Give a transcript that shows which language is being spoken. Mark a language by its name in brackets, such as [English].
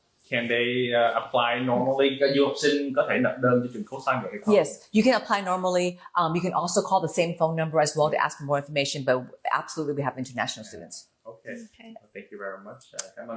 [English] Can they apply normally? [Vietnamese] Các du học sinh có thể nộp đơn cho trường Coastline được hay không? [English] Yes, you can apply normally. You can also call the same phone number as well to ask for more information. But absolutely, we have international students. Okay. Okay. Thank you very much. [Vietnamese] Cảm ơn